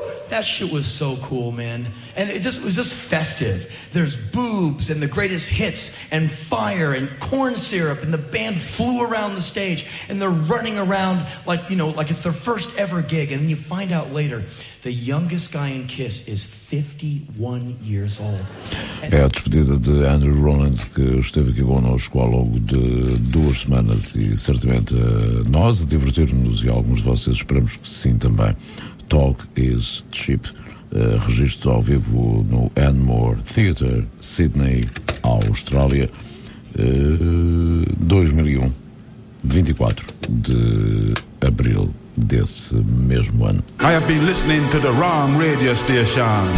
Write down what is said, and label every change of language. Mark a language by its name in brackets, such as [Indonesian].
[English] That shit was so cool, man. And it was just festive. There's boobs and the greatest hits and fire and corn syrup, and the band flew around the stage, and they're running around like, you know, like it's their first ever gig. And then you find out later, the youngest guy in Kiss is 51 years old. [Portuguese] É a despedida de Andrew Rollins, que esteve aqui connosco ao longo de duas semanas, e certamente nós a divertir-nos, e alguns de vocês esperamos que sim também. [English] Talk is cheap. [Portuguese] registro ao vivo no Enmore Theatre, Sydney, Austrália, 2001, 24 de abril desse mesmo ano. [English] I have been listening to the wrong radio station.